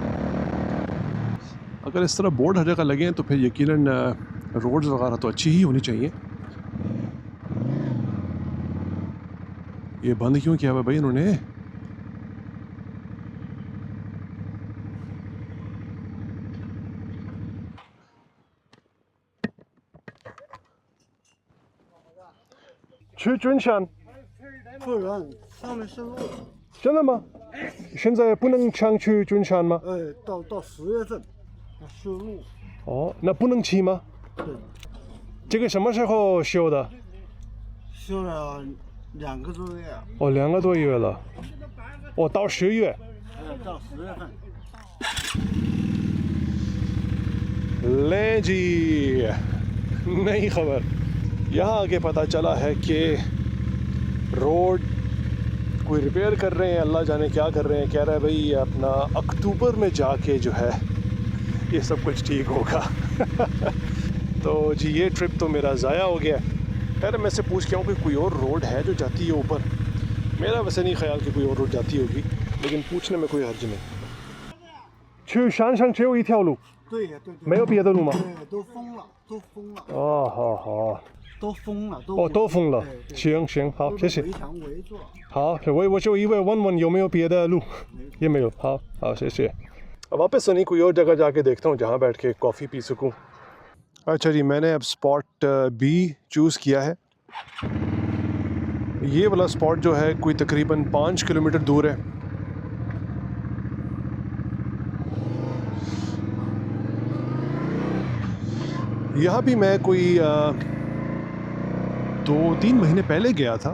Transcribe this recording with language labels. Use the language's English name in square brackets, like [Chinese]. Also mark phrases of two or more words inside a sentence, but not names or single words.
[Hindi] अगर इस तरह बोर्ड हर जगह लगे हैं तो फिर यकीनन रोड्स वगैरह तो अच्छी ही होनी चाहिए। ये बंद क्यों किया हुआ भाई इन्होंने? [Chinese] 去军山不然上面是路，真的吗？现在不能强去军山吗？到10月份修路，哦，那不能骑吗？对，这个什么时候修的？修了2个多月，哦，2个多月了。哦，到10月。到10月份。 [Hindi] ले जी, नई खबर। यहाँ आगे पता चला है कि रोड कोई रिपेयर कर रहे हैं, अल्लाह जाने क्या कर रहे हैं। कह रहा है भाई अपना अक्टूबर में जाके जो है ये सब कुछ ठीक होगा। तो जी ये ट्रिप तो मेरा ज़ाया हो गया। पहले मैं से पूछ के आऊँ कि कोई और रोड है जो जाती है ऊपर। मेरा वैसे नहीं ख्याल कि कोई और रोड जाती होगी। लेकिन पूछने में कोई हर्ज नहीं। [Chinese] 去山上只有一条路，对呀，对对。没有别的路吗？对，都封了，都封了。哦，好好，都封了，都哦，都封了。对对行行，好，谢谢。围墙围住了。好，我就以为问问有没有别的路，也没有。好好，谢谢। [Hindi] अब वापस सुनी कोई और जगह जाके देखता हूँ जहाँ बैठ के कॉफ़ी पी सकूँ। अच्छा जी, मैंने अब [English] spot B choose [Hindi] किया है। ये वाला स्पॉट जो है कोई तकरीबन 5 किलोमीटर दूर है। यहाँ भी मैं कोई 2-3 महीने पहले गया था।